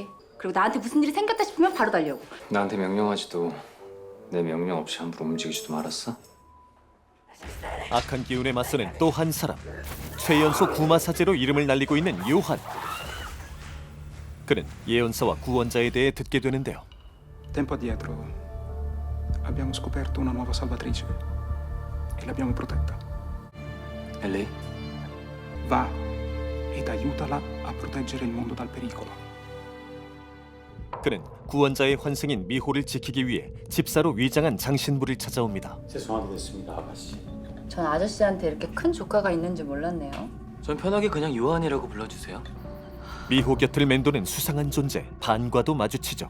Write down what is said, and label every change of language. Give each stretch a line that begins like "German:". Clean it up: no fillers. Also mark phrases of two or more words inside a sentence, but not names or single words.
Korean: 그리고 나한테 무슨 일이 생겼다 싶으면 바로 달려오고. 나한테 명령하지도 내 명령 없이 함부로 움직이지도 말았어? 악한 기운에 맞서는 또 한 사람. 최연소 구마사제로 이름을 날리고 있는 요한. 그는 예언서와 구원자에 대해 듣게 되는데요.
Italian: Tempo addietro abbiamo scoperto una nuova salvatrice e l'abbiamo protetta.
Korean: 엘리?
Italian: Va ed aiutala a proteggere il mondo dal pericolo.
Korean: 그는 구원자의 환생인 미호를 지키기 위해 집사로 위장한 장신부를 찾아옵니다. 죄송하게 됐습니다, 아가씨. 전 아저씨한테 이렇게 큰 조카가 있는지 몰랐네요. 전 편하게 그냥 요한이라고 불러주세요. 미호 곁을 맴도는 수상한 존재 반과도 마주치죠.